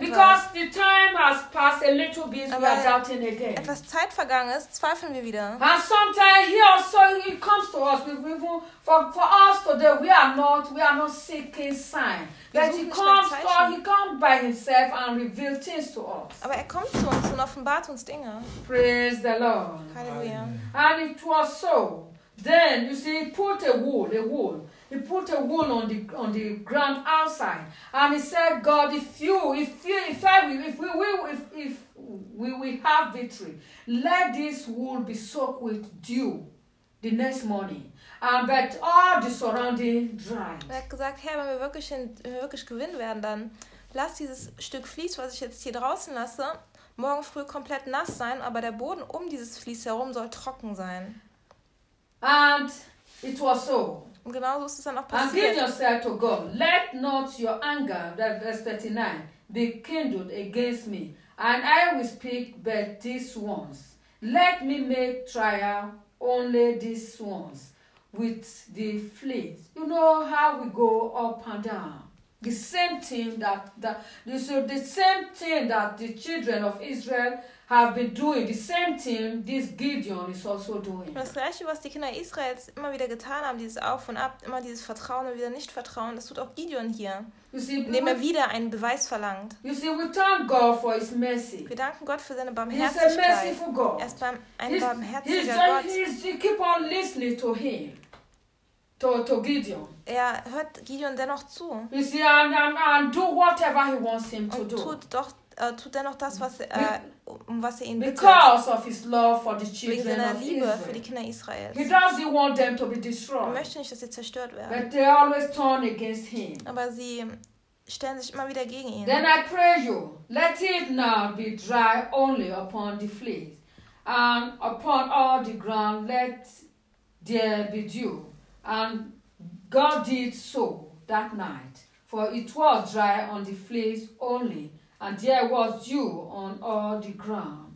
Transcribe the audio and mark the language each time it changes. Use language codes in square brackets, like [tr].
[en] Because the time has passed a little bit, we are doubting again. [de] Etwas Zeit vergangen ist, zweifeln wir wieder. [en] And sometimes here also it comes to us. For us today, we are not seeking signs. But he comes by himself and reveals things to us. [de] Aber er kommt zu uns und offenbart uns Dinge. [en] Praise the Lord. Hallelujah. And it was so. Then you see, he put a wool. He put a wool on the ground outside. And he said, God, if we have victory, let this wool be soaked with dew the next morning. But all the surrounding dried. [de] Er hat gesagt, Herr, wenn wir wirklich gewinnen werden, dann lass dieses Stück Vlies, was ich jetzt hier draußen lasse, morgen früh komplett nass sein, aber der Boden um dieses Vlies herum soll trocken sein. [en] And it was so. [de] Und genau so ist es dann auch passiert. [en] And give yourself to God. Let not your anger, that verse 39, be kindled against me. And I will speak but this once. Let me make trial only this once. With the fleet. You know how we go up and down. The same thing that the children of Israel have been doing, the same thing this Gideon is also doing. [de] Das gleiche, was die Kinder Israels immer wieder getan haben, dieses Auf und Ab, immer dieses Vertrauen und wieder Nichtvertrauen, das tut auch Gideon hier. Indem er wieder einen Beweis verlangt. [en] You see, we thank God for his mercy. [de] Wir danken Gott für seine Barmherzigkeit. [en] He's a merciful God. [de] Er ist ein barmherziger Gott. [en] He keep on listening to him. To Gideon. [de] Er hört Gideon dennoch zu. [en] You see, and do whatever he wants him to do. [de] Tut dennoch das, was er ihn bittet. [en] Because of his love for the children [de] wegen seiner [en] of [de] Liebe [en] Israel. [de] Für die Kinder Israels. [en] He doesn't want them to be destroyed. [de] Er möchte nicht, dass sie zerstört werden. [en] But they always turn against him. [de] Aber sie stellen sich immer wieder gegen ihn. [en] Then I pray you, let it now be dry only upon the fleece, and upon all the ground let there be dew. And God did so that night, for it was dry on the fleece only, and there was dew on all the ground.